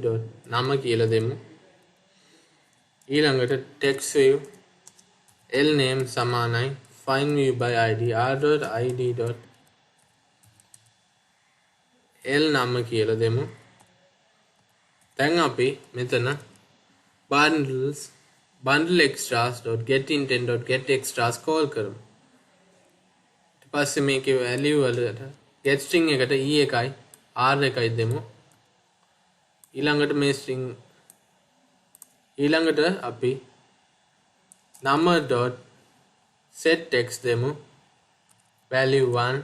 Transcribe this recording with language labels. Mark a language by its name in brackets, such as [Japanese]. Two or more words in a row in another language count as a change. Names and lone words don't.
[Sinhala] නම කියලා දෙමු. ඊළඟට [English] text view l name සමානයි find view by id r.id. [Sinhala] l නම කියලා දෙමු. දැන් අපි මෙතන [English] bundle extras.getIntent.getExtras call [Sinhala] කරමු. ඊට පස්සේ මේකේ value වලට [English] get string [Sinhala] එකට e එකයි r එකයි දෙමු. ඊළඟට අපි number.setText දෙමු value 1.